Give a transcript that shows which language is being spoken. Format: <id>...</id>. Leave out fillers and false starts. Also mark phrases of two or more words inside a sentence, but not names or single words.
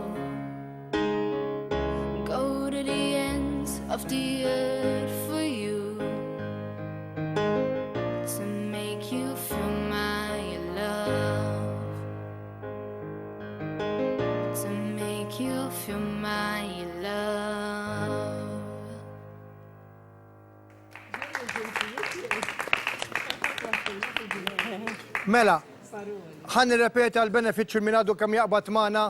<en>Go to the ends of the earth for you to make you feel my love. To make you feel my love.</en> <mt>Mela, ħan nirrepeta l-benefiċċju minn għadu kemm jaqbad magħna.</mt>